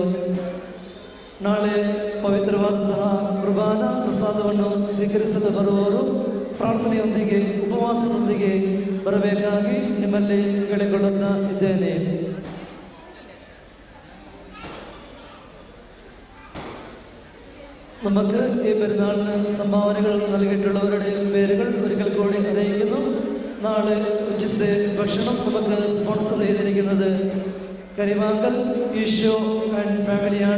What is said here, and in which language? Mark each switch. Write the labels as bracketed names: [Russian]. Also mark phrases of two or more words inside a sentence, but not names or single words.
[Kannada] ನಾಳೆ ಪವಿತ್ರವಾದಂತಹ ಕುರ್ಬಾನ ಪ್ರಸಾದವನ್ನು ಸ್ವೀಕರಿಸಲು ಬರುವವರು ಪ್ರಾರ್ಥನೆಯೊಂದಿಗೆ ಉಪವಾಸದೊಂದಿಗೆ ಬರಬೇಕಾಗಿ ನಿಮ್ಮಲ್ಲಿ ಕೇಳಿಕೊಳ್ಳುತ್ತಾ ಇದ್ದೇನೆ. [Malayalam] നമുക്ക് ഈ പെരുന്നാളിന് സംഭാവനകൾ നൽകിയിട്ടുള്ളവരുടെ പേരുകൾ ഒരിക്കൽ കൂടി അറിയിക്കുന്നു. നാളെ ഉച്ചത്തെ ഭക്ഷണം നമുക്ക് സ്പോൺസർ ചെയ്തിരിക്കുന്നത് കരിമാങ്കൽ ഈശോ ആൻഡ് ഫാമിലിയാണ്.